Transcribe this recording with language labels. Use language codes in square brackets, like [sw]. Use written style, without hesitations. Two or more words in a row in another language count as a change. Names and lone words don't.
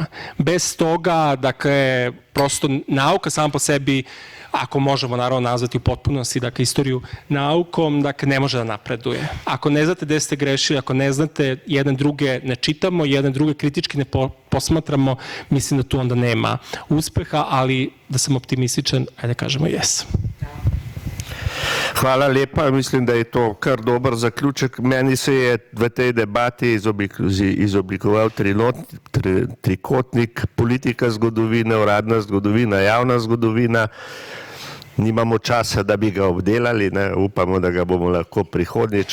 [sr] Bez toga, dakle, prosto nauka sama po sebi, ako možemo naravno nazvati u potpunosti, dakle, istoriju naukom, dakle, ne može da napreduje. Ako ne znate gde ste grešili, ako ne znate, jedan druge ne čitamo, jedan druge kritički ne posmatramo, mislim da tu onda nema uspeha, ali da sam optimističan, ajde kažemo jesam. [sl] Hvala lepa, mislim, da je to kar dober zaključek. Meni se je v tej debati izoblikoval trikotnik: politika zgodovine, uradna zgodovina, javna zgodovina. Nimamo časa, da bi ga obdelali, upamo, da ga bomo lahko prihodnjič.